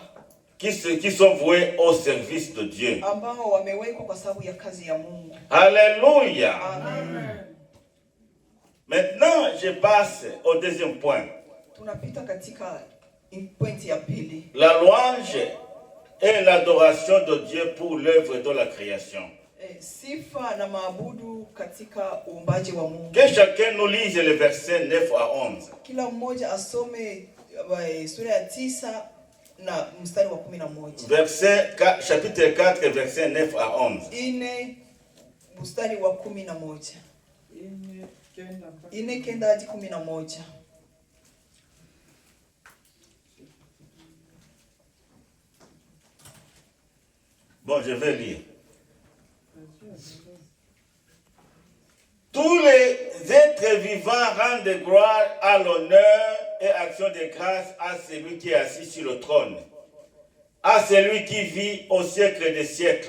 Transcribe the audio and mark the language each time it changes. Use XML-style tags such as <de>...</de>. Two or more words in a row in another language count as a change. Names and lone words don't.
<fr>qui sont voués au service de Dieu.</fr> <sw>ambao wamewekwa kwa sababu ya kazi ya Mungu.</sw> <fr>Alléluia. Amen. Maintenant, je passe au deuxième point.</fr> <sw>Tunapita katika pointi ya pili.</sw> <fr>La louange et l'adoration de Dieu pour l'œuvre de la création.</fr> <sw>Sifa na maabudu katika uumbaji wa Mungu.</sw> <fr>Que chacun nous lise les versets 9 à 11.</fr> <sw>Kila mmoja asome sura ya 9 na mstari wa 11.</sw> <fr>Chapitre 4, versets 9 à 11.</fr> <sw>Ine mstari wa 11. Ine kenda hadi 11.</sw> <fr>Bon, je vais lire. Tous les êtres vivants rendent gloire à l'honneur et action de grâce à celui qui est assis sur le trône, à celui qui vit au siècle des siècles.</fr>